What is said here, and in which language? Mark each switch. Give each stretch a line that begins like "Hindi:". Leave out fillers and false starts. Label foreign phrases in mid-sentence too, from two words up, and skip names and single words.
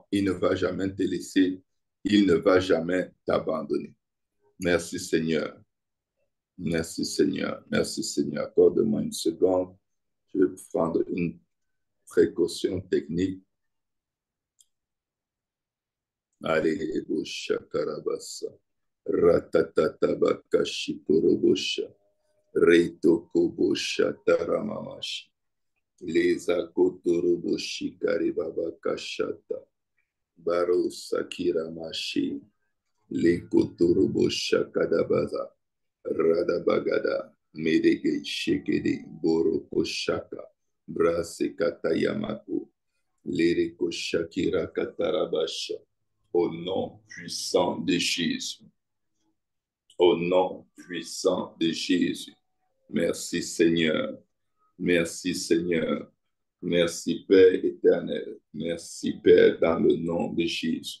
French: Il ne va jamais te laisser. Il ne va jamais t'abandonner. Merci Seigneur. Merci Seigneur. Merci Seigneur. Accorde-moi une seconde. Je vais prendre une précaution technique. Allez, bosha karabasa. Ratatatabaka shikorobosha. Reitoko bosha taramamashi. Leza kotoroboshi karibabaka shata. Baro sakira mashi. Le kotorobosha kadabaza. Radabagada. Medege shekede. Boroko shaka. Brase katayamako. Lereko shakira katarabasha. Au nom puissant de Jésus. Au nom puissant de Jésus. Merci Seigneur. Merci Seigneur. Merci Père éternel. Merci Père dans le nom de Jésus.